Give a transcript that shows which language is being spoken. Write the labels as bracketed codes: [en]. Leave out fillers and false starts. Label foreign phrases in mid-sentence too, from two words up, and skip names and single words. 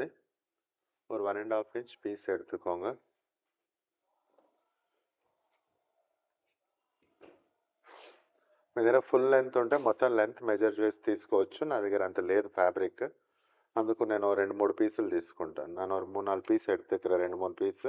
[ta] ஒரு 1.5 [en] inch piece [ta] எடுத்துக்கோங்க. [te] మీ దగ్గర [en] full length [te] ఉంటే మొత్తం లెంత్ మెజర్ చేసి తీసుకోవచ్చు. నా దగ్గర అంత లేదు ఫ్యాబ్రిక్, అందుకు నేను 2-3 பீஸில் తీసుకుంటాను. [ta] நான் ஒரு 3-4 பீஸ் எடுத்துக்கிறேன், 2-3 பீஸ்.